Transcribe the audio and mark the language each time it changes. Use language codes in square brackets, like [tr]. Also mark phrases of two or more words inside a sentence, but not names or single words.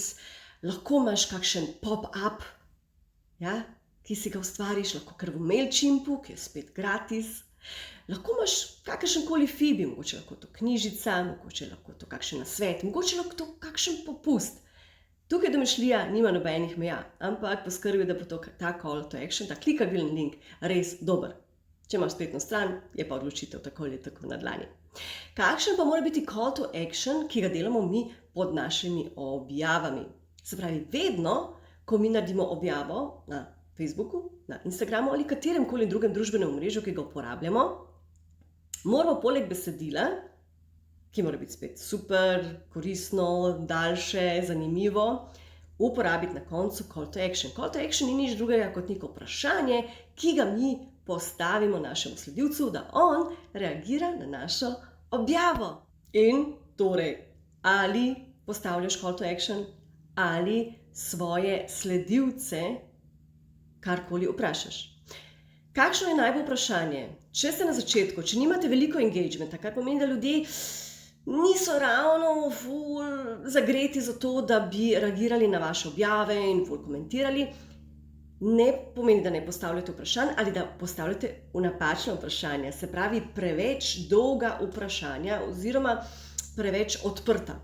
[sl] Lahko imaš kakšen pop-up, ja, ki si ga ustvariš, lahko kar v Mailchimpu, ki je spet gratis. Lahko imaš kakršenkoli feed, mogoče lahko to knjižica, mogoče lahko to kakšen nasvet, mogoče lahko to kakšen popust. Tukaj domišljija nima nobenih meja, ampak poskrbi, da bo ta [en] call to action, [sl] ta klikabilen link res dober. Če imaš spletno stran, je pa odločitev tako ali tako na dlani. Kakšen pa mora biti [en] call to action, [sl] ki ga delamo mi pod našimi objavami? Se pravi, vedno, ko mi naredimo objavo na Facebooku, na Instagramu ali kateremkoli drugem družbenem omrežju, ki ga uporabljamo, moramo poleg besedila, ki mora biti spet super, koristno, daljše, zanimivo, uporabiti na koncu [en] call to action. Call to action [sl] ni nič drugega kot neko vprašanje, ki ga mi postavimo našemu sledilcu, da on reagira na našo objavo. In torej, ali postavljaš [en] call to action, [sl] ali svoje sledilce karkoli vprašaš. Kakšno je najbolj vprašanje? Če ste na začetku, če nimate veliko engagementa, kar pomeni, da ljudje niso ravno ful zagreti za to, da bi reagirali na vaše objave in ful komentirali, ne pomeni, da ne postavljate vprašanj ali da postavljate napačna vprašanja, se pravi preveč dolga vprašanja oziroma preveč odprta.